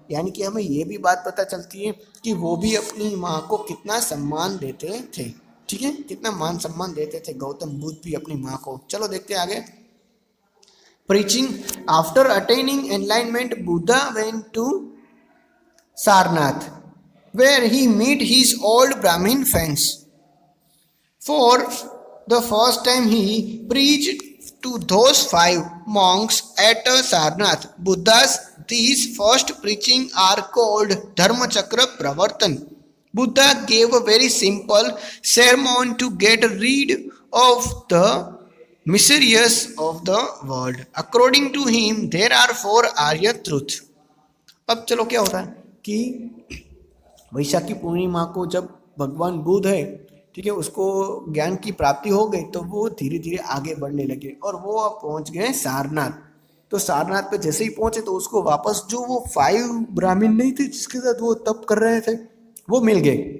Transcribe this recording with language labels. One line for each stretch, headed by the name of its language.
Hindi: यानी कि हमें ये भी बात पता चलती है कि वो भी अपनी माँ को कितना सम्मान देते थे, ठीक है, कितना मान सम्मान देते थे गौतम बुद्ध भी अपनी माँ को। चलो देखते हैं आगे।
English: Preaching after attaining enlightenment Buddha went to Sarnath where he met his old Brahmin friends. For the first time he preached to those 5 monks at Sarnath. Buddha's these first preaching are called Dharmachakra Pravartan. Buddha gave a very simple sermon to get rid of the miseries of the world. According to him, there are 4 Arya truths.
Hindi: अब चलो क्या होता है कि वैशाखी पूर्णिमा को जब भगवान बुद्ध है, ठीक है, उसको ज्ञान की प्राप्ति हो गई तो वो धीरे धीरे आगे बढ़ने लगे और वो अब पहुंच गए सारनाथ। तो सारनाथ पे जैसे ही पहुंचे तो उसको वापस जो वो 5 ब्राह्मण नहीं थे जिसके साथ वो तप कर रहे थे वो मिल गए।